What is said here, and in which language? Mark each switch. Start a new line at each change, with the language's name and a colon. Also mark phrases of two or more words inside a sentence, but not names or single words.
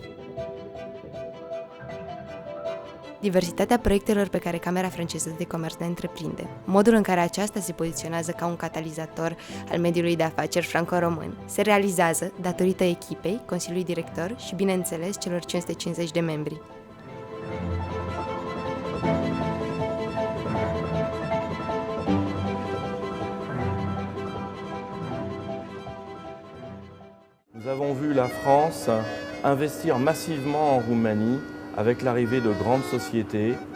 Romanian: Diversitatea proiectelor pe care Camera franceză de comerț le întreprinde, modul în care aceasta se poziționează ca un catalizator al mediului de afaceri franco-român, se realizează datorită echipei, Consiliului Director și, bineînțeles, celor 550 de membri.
French: Nous avons vu la France investir massivement en Roumanie avec l'arrivée de grandes sociétés.